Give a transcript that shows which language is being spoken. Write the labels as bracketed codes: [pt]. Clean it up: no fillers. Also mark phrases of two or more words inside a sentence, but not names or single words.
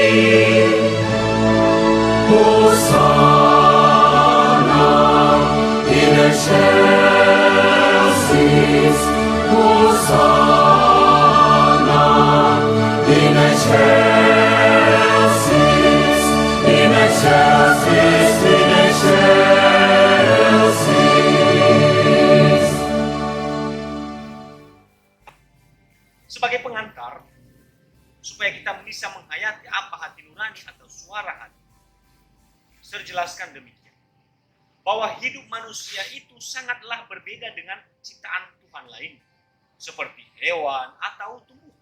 [la] Hosanna, in excelsis, Hosanna, in excelsis, in excelsis, in excelsis. [id] Sebagai pengantar, supaya kita bisa menghayati apa hati nurani atau suara hati, Sir jelaskan demikian, bahwa hidup manusia itu sangatlah berbeda dengan ciptaan Tuhan lain, seperti hewan atau tumbuhan.